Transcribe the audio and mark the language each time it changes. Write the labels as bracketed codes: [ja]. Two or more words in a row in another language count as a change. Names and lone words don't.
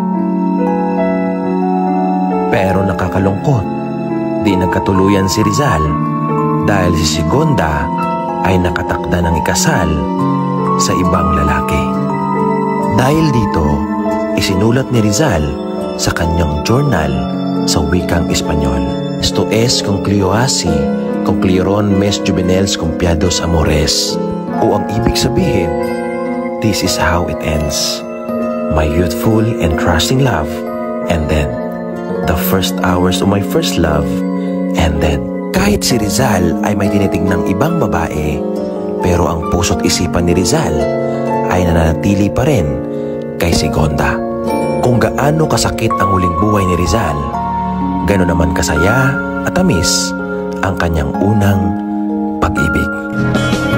[tl] Pero nakakalungkot, di nagkatuluyan si Rizal dahil si Sigonda ay nakatakda ng ikasal sa ibang lalaki. Dahil dito, isinulat ni Rizal sa kanyang journal sa wikang Espanyol. [es] Esto es concluyo así, concluyeron mes juvenils confiados amores. [tl] O ang ibig sabihin, [en] this is how it ends. My youthful and trusting love ended. The first hours of my first love ended. [tl] Kahit si Rizal ay may tinitingnang ibang babae, pero ang puso't isipan ni Rizal ay nananatili pa rin kay Sigonda. Kung gaano kasakit ang huling buhay ni Rizal, gano'n naman kasaya at tamis ang kanyang unang pag-ibig.